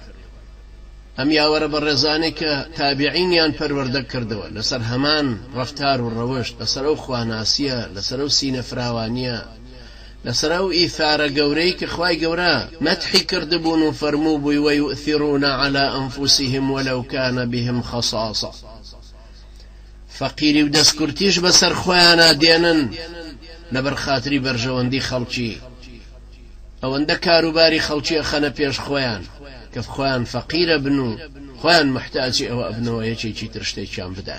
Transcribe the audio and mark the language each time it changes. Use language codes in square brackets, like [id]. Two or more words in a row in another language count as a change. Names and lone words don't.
[ckb] ئەم یاوەرە بەڕێزانەی کە تابعینیان پەروەردە کردەوە لەسەر هەمان ڕەفتار و ڕەوشت، لەسەر ئەو خواناسیە، لەسەر ئەو سینە فراوانیە، لەسەر ئەو ئیثارە گەورەی کە خوای گەورە مەدحی کردبوون و فەرموو بووی [ar] وەیؤثرون على أنفسهم ولو كان بهم خصاصة. [ckb] فەقیری و دەستکورتیش بەسەر خۆیانە دێنن لەبەرخاتری بەرژەوەندی خەڵکی، ئەوەندە کاروباری خەڵکی ئەخەنە پێش خۆیان کە خۆیان فەقیرە بن و خۆیان محتاجی ئەوە ئەبنەوە یەکێکی تر شتێکیان بدات.